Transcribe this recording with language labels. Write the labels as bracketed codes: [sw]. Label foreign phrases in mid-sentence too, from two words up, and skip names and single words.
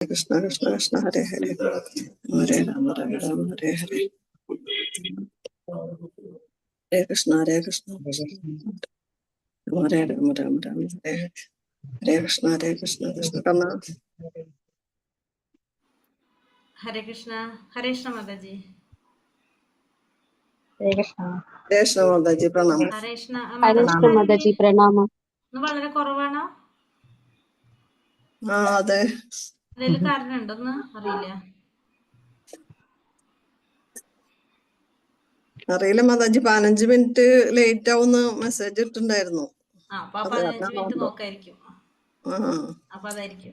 [sa] कृष्ण कृष्ण कृष्ण हरे हरे हरे राम राम राम हरे हरे हरे कृष्ण कृष्ण हरे राम राम राम हरे हरे कृष्ण कृष्ण राम हरे कृष्ण माताजी. हरे कृष्ण. हरे कृष्ण माताजी प्रणाम. हरे कृष्ण माताजी प्रणाम. [ml] വളരെ കുറവാണോ? അതെ. അതിൽ കാരണമുണ്ടോന്ന് അറിയില്ല. അറിയില്ല മാതാജി, 15 മിനിറ്റ് ലേറ്റ് ആവുന്ന മെസ്സേജ് ഇട്ടുണ്ടായിരുന്നു. അപ്പൊ 15 മിനിറ്റ് നോക്കായിരിക്കും. അപ്പൊ അതായിരിക്കും.